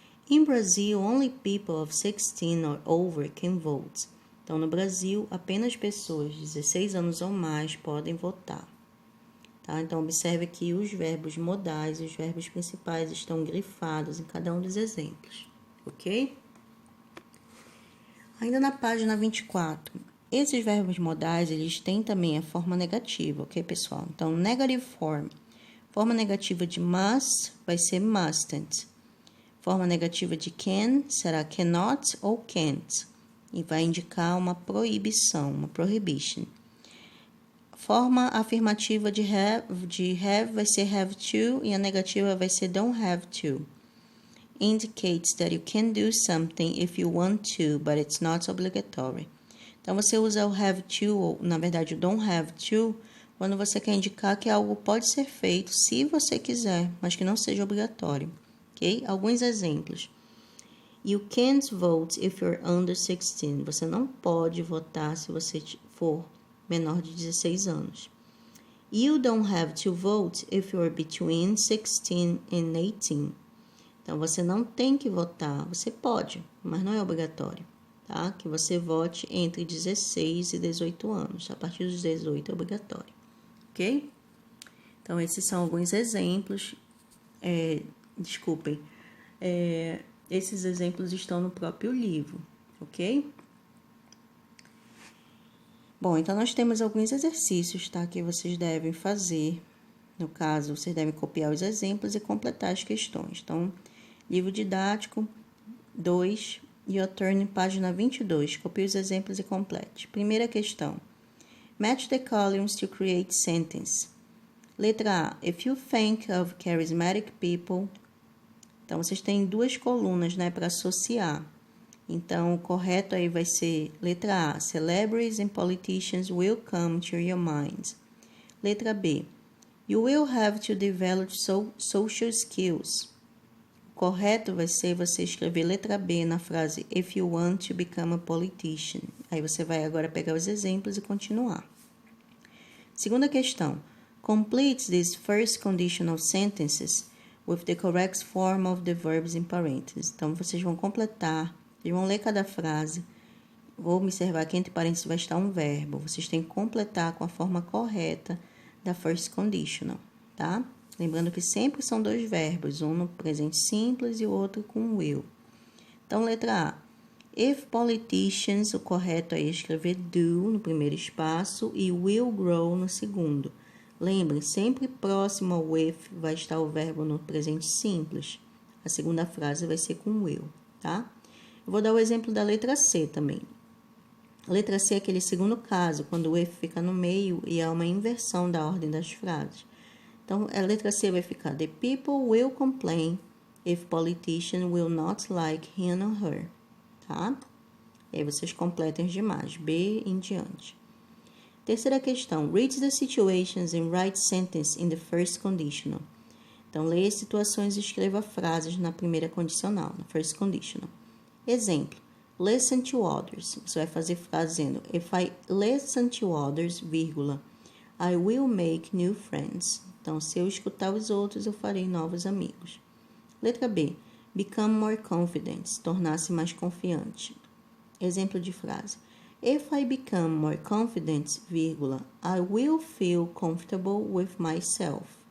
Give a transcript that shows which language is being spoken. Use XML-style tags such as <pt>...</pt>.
<en>In Brazil, only people of 16 or over can vote.</en> <pt>Então, no Brasil, apenas pessoas de 16 anos ou mais podem votar. Tá? Então, observe que os verbos modais e os verbos principais estão grifados em cada um dos exemplos. Ok? Ainda na página 24. Esses verbos modais, eles têm também a forma negativa, ok, pessoal? Então, negative form. Forma negativa de must vai ser mustn't. Forma negativa de can será cannot ou can't. E vai indicar uma proibição, uma prohibition. Forma afirmativa de have vai ser have to e a negativa vai ser don't have to.</pt> <en>Indicates that you can do something if you want to, but it's not obligatory.</en> <pt>Então, você usa o have to, ou na verdade o don't have to, quando você quer indicar que algo pode ser feito se você quiser, mas que não seja obrigatório. Ok? Alguns exemplos.</pt> <en>You can't vote if you're under 16.</en> <pt>Você não pode votar se você for menor de 16 anos.</pt> <en>You don't have to vote if you're between 16 and 18.</en> <pt>Então, você não tem que votar, você pode, mas não é obrigatório, tá? Que você vote entre 16 e 18 anos. A partir dos 18 é obrigatório, ok? Então, esses são alguns exemplos. Esses exemplos estão no próprio livro, ok? Bom, então nós temos alguns exercícios, tá? Que vocês devem fazer. No caso, vocês devem copiar os exemplos e completar as questões. Então, livro didático 2, Your Turn, página 22. Copie os exemplos e complete. Primeira questão.</pt> <en>Match the columns to create sentence.</en> <pt>Letra A.</pt> <en>If you think of charismatic people.</en> <pt>Então, vocês têm duas colunas, né, para associar. Então, o correto aí vai ser letra A.</pt> <en>Celebrities and politicians will come to your mind.</en> <pt>Letra B.</pt> <en>You will have to develop social skills.</en> <pt>O correto vai ser você escrever letra B na frase</pt> <en>If you want to become a politician.</en> <pt>Aí você vai agora pegar os exemplos e continuar. Segunda questão.</pt> <en>Complete these first conditional sentences with the correct form of the verbs in parentheses.</en> <pt>Então, vocês vão completar, vocês vão ler cada frase. Vou observar que entre parênteses vai estar um verbo. Vocês têm que completar com a forma correta da first conditional, tá? Lembrando que sempre são dois verbos, um no presente simples e o outro com will. Então, letra A.</pt> <en>If politicians,</en> <pt>o correto é escrever do no primeiro espaço e will grow no segundo. Lembrem, sempre próximo ao with vai estar o verbo no presente simples. A segunda frase vai ser com will, tá? Eu vou dar o exemplo da letra C também. A letra C é aquele segundo caso, quando o if fica no meio e há uma inversão da ordem das frases. Então, a letra C vai ficar</pt> <en>The people will complain if politicians will not like him or her, tá?</en> <pt>E aí vocês completem os demais, B em diante. Terceira questão.</pt> <en>Read the situations and write sentence in the first conditional.</en> <pt>Então, leia as situações e escreva frases na primeira condicional, na first conditional. Exemplo.</pt> <en>Listen to others.</en> <pt>Você vai fazer frase dizendo</pt> <en>If I listen to others, vírgula, I will make new friends.</en> <pt>Então, se eu escutar os outros, eu farei novos amigos. Letra B.</pt> <en>Become more confident.</en> <pt>Tornar-se mais confiante. Exemplo de frase.</pt> <en>If I become more confident,</en> <pt>vírgula,</pt> <en>I will feel comfortable with myself.</en>